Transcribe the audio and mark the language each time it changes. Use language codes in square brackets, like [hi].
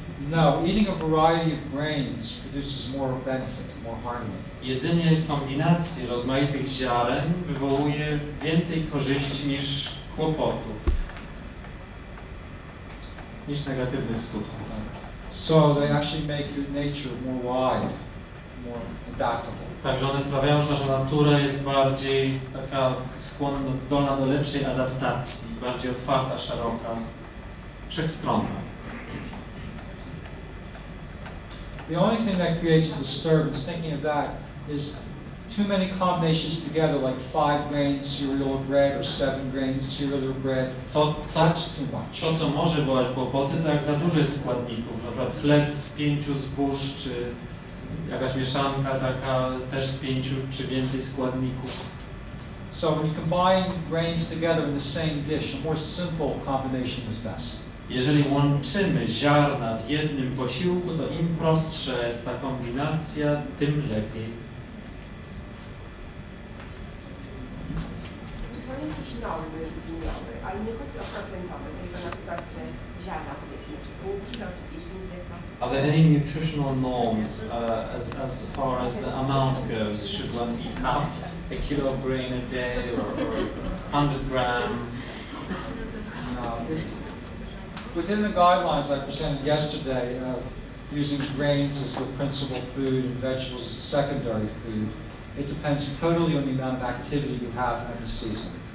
[en] No, eating a variety of grains produces more benefit, more harmony. [pl] Jedzenie kombinacji rozmaitych ziaren wywołuje więcej korzyści niż kłopotu, niż negatywnych skutków. [en] So they actually make your nature more wide, more adaptable. [pl] Także one sprawiają, że nasza natura jest bardziej taka skłonna, zdolna do lepszej adaptacji, bardziej otwarta, szeroka, wszechstronna. [en] The only thing that creates a disturbance, thinking of that, is too many combinations together, like 5 grains cereal bread or 7 grains cereal bread. That's too much. [pl] To, co może wywołać kłopoty, to jak za dużo jest składników, na przykład chleb z 5 zbóż, czy jakaś mieszanka taka też z 5 czy więcej składników. [en] So when you combine grains together in the same dish, a more simple combination is best. [pl] Jeżeli łączymy ziarna w jednym posiłku, to im prostsza jest ta kombinacja, tym lepiej. Są jakieś normy żywieniowe, ale nie chodzi o procentowe, tylko na przykład ziarna, powiedzmy, czy pół kilo, czy 10 dekam. [en] Are there any nutritional norms as far as the amount goes? Should one eat half a kilo of grain a day or 100 grams? Within the guidelines I presented yesterday of using grains as the principal food and vegetables as secondary food, it depends totally on the amount of activity you have in the season.